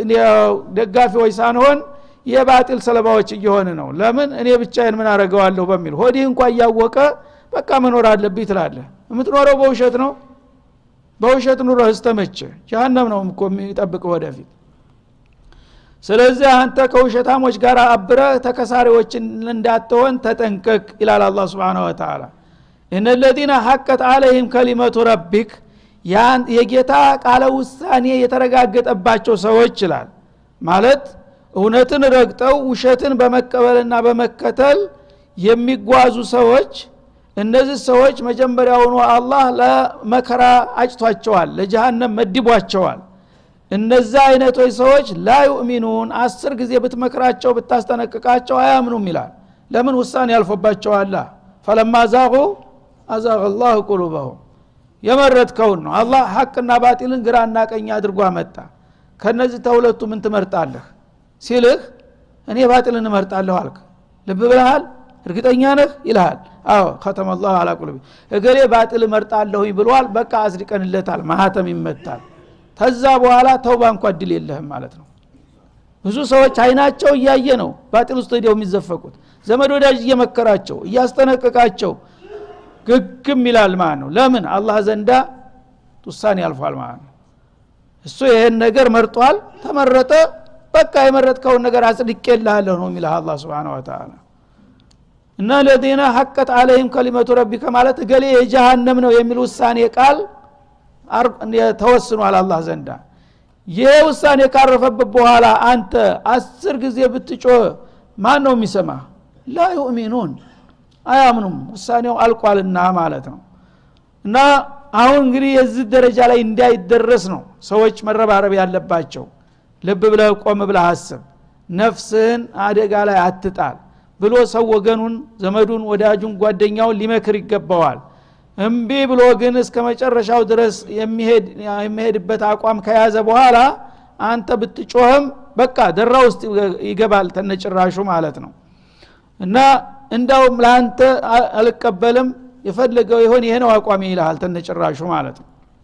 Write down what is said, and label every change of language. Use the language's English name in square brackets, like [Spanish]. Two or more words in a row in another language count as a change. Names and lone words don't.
[Amharic] ደጋፊዎች ሳንሆን የባጢል ሰለባዎች እየሆነ ነው። ለምን እኔ ብቻዬን ምን አረጋዋለሁ በሚል ሆዲህ እንኳን ያወቀ በቃ መኖር አለብኝ ትላለህ። የምትኖረው በውሸት ነው። በውሸት ኑሮህ እስተመቼ ጀሃነም ነው እኮ የሚጠብቅ ወደፊት። ስለዚህ አንተ ከውሸታሞች ጋር አብረህ ተከሳሪዎች እንዳትሆን ተጠንቀቅ ይላል አላህ [Arabic] سبحانه وتعالى። [Amharic] እነ [Arabic] الذين حقت عليهم كلمة ربك [Amharic] ያን የጌታ ቃለ ውሳኔ የተረጋገጠባቸው ሰዎች ይላል ማለት እውነትን ረግጠው ውሸትን በመቀበልና በመከተል የሚጓዙ ሰዎች። እነዚህ ሰዎች መጀመሪያውኑ አላህ ለመከራ አጭቷቸዋል፣ ለጀሃነም መድቧቸዋል። እነዛ አይነቶች ሰዎች [Arabic] لا يؤمنون [Amharic] 10 ጊዜ ብትመክራቸው ብታስጠነቅቃቸው አያምኑም ይላል። ለምን ውሳኔ ያልፈባቸዋል። [Arabic] فلما زاغوا أزاغ الله قلوبهم [Amharic] የመረጥከው ነው። አላህ ሐቅና ባጢልን ግራና ቀኝ አድርጎ አመጣ። ከነዚህ ተውለቱ ምን ትመርጣለህ ሲልህ እኔ ባጢልን እመርጣለሁ አልክ። ልብ ብለሃል? እርግጠኛ ነህ ይልሃል። አዎ [Arabic] ختم الله على قلوب [Amharic] እገሌ ባጢል እመርጣለሁ ብሏል። በቃ አስድቀንለታል፣ ማህተም ይመታል። ከዛ በኋላ ተውባ እንኳን ድል የለህም ማለት ነው። ብዙ ሰዎች አይናቸው እያየ ነው ባጢል ውስጥ ሄደው የሚዘፈቁት። ዘመድ ወዳጅ እየመከራቸው እያስጠነቀቃቸው ግግም ይላል ማለት ነው። ለምን አላህ ዘንዳ ውሳኔ ያልፋል ማለት ነው። እሱ ይሄን ነገር መርጧል፣ ተመረጠ። በቃ የመረጥከውን ነገር አጽድቄልሃለሁ ነው የሚለው አላህ [Arabic] سبحانه وتعالى። [Amharic] እና [Arabic] الذين حقت عليهم كلمة ربك [Amharic] ማለት ገሌ የጀሃነም ነው የሚል ውሳኔ ቃል ተወስኗል አላህ ዘንዳ። ይሄ ውሳኔ ካረፈበት በኋላ አንተ 10 ጊዜ ብትጮህ ማን ነው የሚሰማ? [Arabic] لا يؤمنون [Amharic] አያምኑም፣ ውሳኔው አልቋልና ማለት ነው። እና አሁን እንግዲህ የዚህ ደረጃ ላይ እንዳይደረስ ነው ሰዎች መረባረብ ያለባቸው። ልብ ብለህ ቆም ብለህ አስብ፣ ነፍስህን አደጋ ላይ አትጣል ብሎ ሰው ወገኑን፣ ዘመዱን፣ ወዳጁን፣ ጓደኛውን ሊመክር ይገባዋል። እምቢ ብሎ ግን እስከ መጨረሻው ድረስ የሚሄድበት አቋም ከያዘ በኋላ አንተ ብትጮህም በቃ ደራ ውስጥ ይገባል ተነጭራሹ ማለት ነው። እና እንዳውም ላንተ አልቀበልም የፈለገው ይሆን ይሄ ነው አቋሚ ይልሃል ተነጭራሹ ማለት ነው።